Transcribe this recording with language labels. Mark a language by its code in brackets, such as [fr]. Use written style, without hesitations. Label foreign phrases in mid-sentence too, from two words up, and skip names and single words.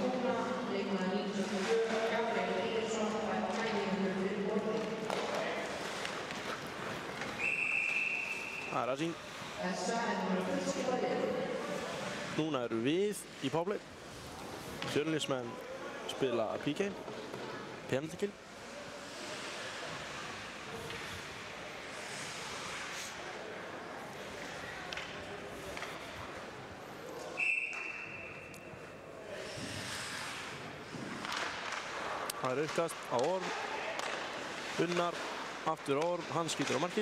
[is] Það er Asín. Núna eru við í powerplay. Fjölnismenn spila PK. [en] Penalty kill. [is] Það er uppkast á Orm. Unnar, aftur Orm, hann skýtur á markið.